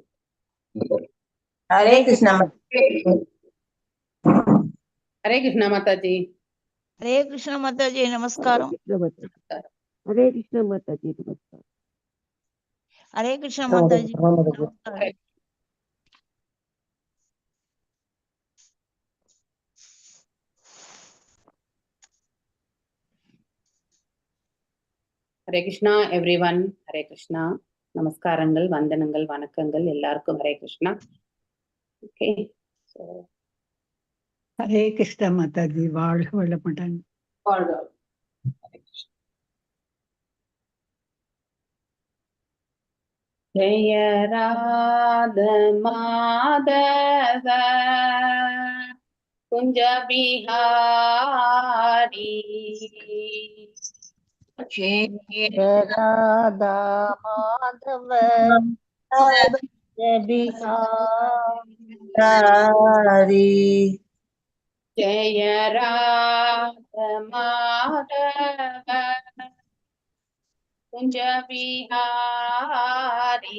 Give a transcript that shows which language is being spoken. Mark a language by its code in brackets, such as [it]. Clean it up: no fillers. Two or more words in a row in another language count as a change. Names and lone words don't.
[hi] हरे कृष्णा। हरे कृष्णा माता जी। हरे कृष्णा माता जी। नमस्कार। हरे कृष्णा माता जी। नमस्कार। हरे कृष्णा माता जी। नमस्कार। [ta] ஹரே கிருஷ்ணா எவ்ரிவன். ஹரே கிருஷ்ணா. நமஸ்காரங்கள், வந்தனங்கள், வணக்கங்கள் எல்லாருக்கும். ஹரே கிருஷ்ணா. ஓகே. [hi] हरे कृष्णा माता जी। [ta] வாழ்க வளமுடன். [sa] जय राध माधव कुंज बिहारी. जय राधा माधव बिहारी। जय राध माधव कुंज बिहारी.